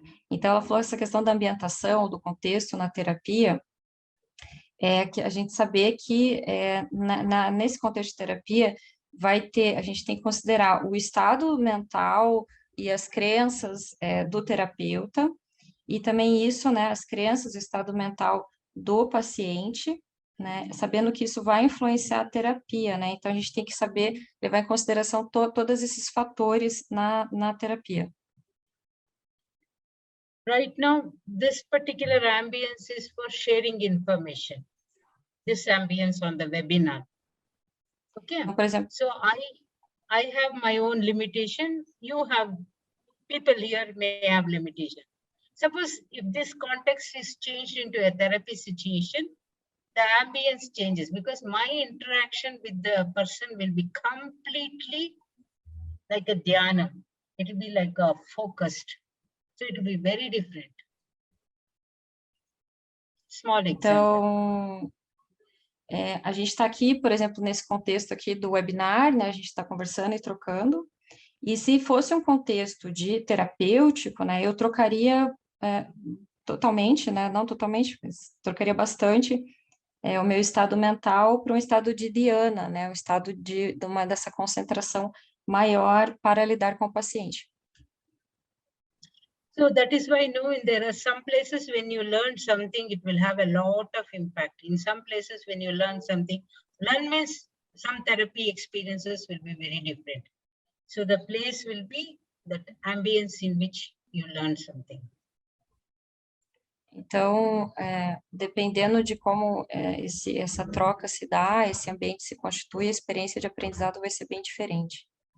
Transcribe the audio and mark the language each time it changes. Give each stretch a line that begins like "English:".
Portuguese: Então, ela falou essa questão da ambientação, do contexto na terapia, que a gente saber que nesse contexto de terapia a gente tem que considerar o estado mental e as crenças do terapeuta, e também isso, né, as crenças, o estado mental do paciente, né, sabendo que isso vai influenciar a terapia, né, então a gente tem que saber levar em consideração todos esses fatores na terapia.
English: Right now, this particular ambience is for sharing information. This ambience on the webinar. Okay.
Portuguese: Por exemplo,
English: so I have my own limitation. You have, people here may have limitation. Suppose if this context is changed into a therapy situation, the ambience changes because my interaction with the person will be completely like a dhyana. It will be like a focused. So it will be very different. Small example.
Portuguese: Então, a gente está aqui, por exemplo, nesse contexto aqui do webinar, né, a gente está conversando e trocando, e se fosse um contexto de terapêutico, né, eu trocaria totalmente, né, não totalmente, mas trocaria bastante o meu estado mental para um estado de dhyana, né, um estado dessa concentração maior para lidar com o paciente.
English: So that is why there are some places when you learn something, it will have a lot of impact. In some places when you learn something, some therapy experiences will be very different. So the place will be that ambience in which you learn something.
Portuguese: Então, dependendo de como essa troca se dá, esse ambiente se constitui, a experiência de aprendizado vai ser bem diferente.